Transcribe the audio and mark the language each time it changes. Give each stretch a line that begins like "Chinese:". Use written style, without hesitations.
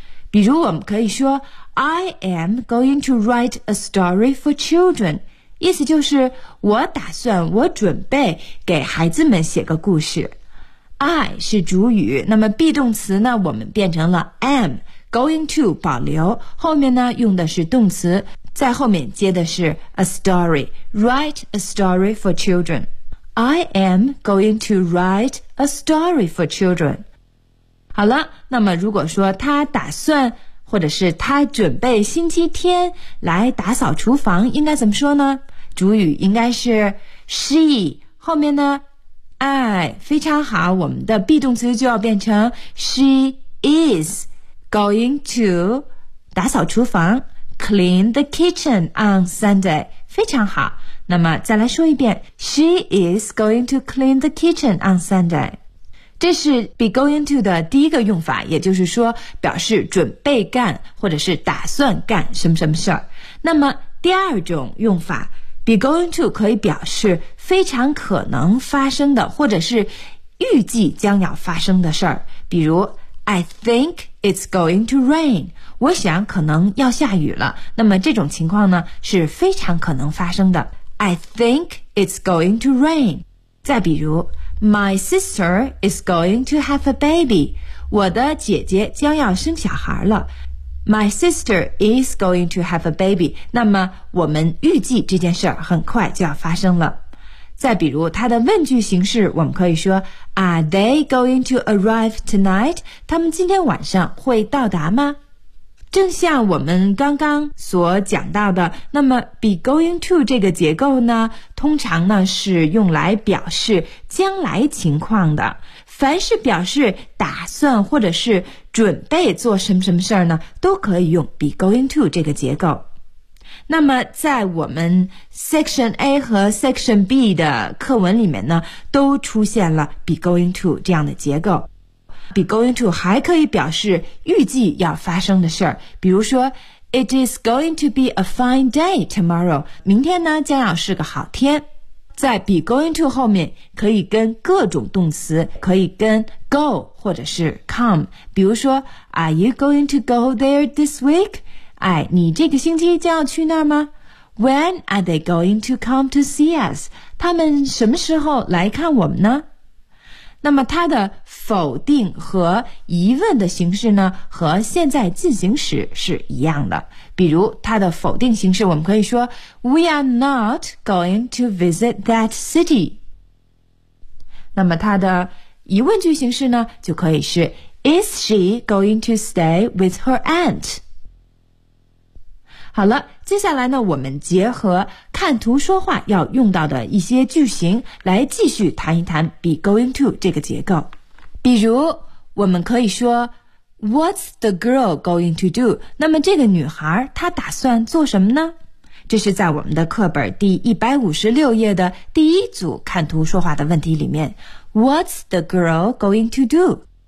Chinese: 比如我们可以说
English: I am going to write a story for children，
Chinese: 意思就是我打算，我准备给孩子们写个故事。 I 是主语，那么 be 动词呢我们变成了 am， going to 保留，后面呢用的是动词，在后面接的是 a story，
English: write a story for children。 I am going to write a story for children。
Chinese: 好了，那么如果说他打算或者是他准备星期天来打扫厨房，应该怎么说呢？主语应该是 she， 后面呢 I， 非常好，我们的 be 动词就要变成 she is going to 打扫厨房，
English: Clean the kitchen on Sunday，
Chinese: 非常好。那么再来说一遍，
English: She is going to clean the kitchen on Sunday。
Chinese: 这是 be going to 的第一个用法，也就是说表示准备干或者是打算干什么什么事儿。那么第二种用法， be going to 可以表示非常可能发生的或者是预计将要发生的事儿。比如
English: I think it's going to rain，
Chinese: 我想可能要下雨了。那么这种情况呢是非常可能发生的， I think it's going to rain。
English: 再比如 My sister is going to have a baby，
Chinese: 我的姐姐将要生小孩了。
English: My sister is going to have a baby，
Chinese: 那么我们预计这件事很快就要发生了。再比如它的问句形式，我们可以说
English: Are they going to arrive tonight？
Chinese: 他们今天晚上会到达吗？正像我们刚刚所讲到的，那么 be going to 这个结构呢，通常呢是用来表示将来情况的。凡是表示打算或者是准备做什么什么事儿呢，都可以用 be going to 这个结构。那么在我们 section A 和 section B 的课文里面呢，都出现了 be going to 这样的结构。 be going to 还可以表示预计要发生的事儿，比如说
English: it is going to be a fine day tomorrow，
Chinese: 明天呢将要是个好天。在 be going to 后面可以跟各种动词，可以跟 go 或者是 come， 比如说
English: are you going to go there this week？
Chinese: 哎，你这个星期将要去那儿吗？
English: When are they going to come to see us?
Chinese: 他们什么时候来看我们呢？那么它的否定和疑问的形式呢，和现在进行时是一样的。比如它的否定形式我们可以说
English: We are not going to visit that city。
Chinese: 那么它的疑问句形式呢，就可以是
English: Is she going to stay with her aunt?
Chinese: 好了，接下来呢，我们结合看图说话要用到的一些句型来继续谈一谈 be going to 这个结构。比如我们可以说
English: What's the girl going to do?
Chinese: 那么这个女孩她打算做什么呢？这是在我们的课本第156页的第一组看图说话的问题里面，
English: What's the girl going to do?